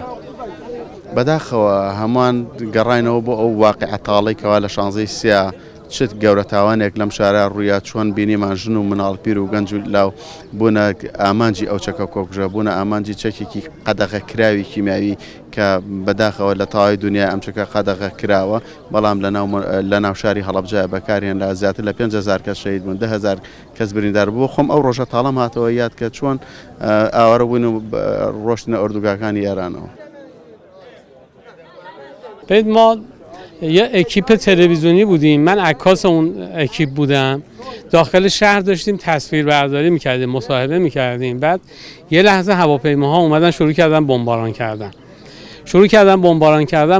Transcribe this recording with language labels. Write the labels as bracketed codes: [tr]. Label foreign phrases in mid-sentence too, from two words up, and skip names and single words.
[ckb] بەداخەوە هەمووان گەڕاینەوە بۆ ئەو واقعە تاڵەی کەوا لە 16 سیا چت گەورە تاوانێک لەم شارە ڕوویا چۆن بینیمان ژن و مناڵپیر و گەنج و لاو بوونە ئامانجی ئەو چەکە کۆکژە، بوونە ئامانجی چەکێکی قەدەغە کراوی کیمیاوی کە بەداخەوە لە تاوای دنیای ئەم چەکە قەدەغە کراوە، بەڵام لە ناو شاری هەڵەبجە بەکارهێن لە زیاتر لە 5,000 کەس شەهید بوون، 10,000 کەس بریندار بوو. خۆم ئەو ڕۆژە تاڵەم هاتەوە یاد کە چۆن ئاوارە بوون و ڕۆشتنە ئۆردوگاکانی ئێرانەوە. [fa] ما یه اکیپ تلویزیونی بودیم، من عکاس اون اکیپ بودم. داخل شهر داشتیم تصویربرداری میکردیم، مصاحبه میکردیم. بعد یه لحظه هواپیماها اومدن شروع کردن بمباران کردن.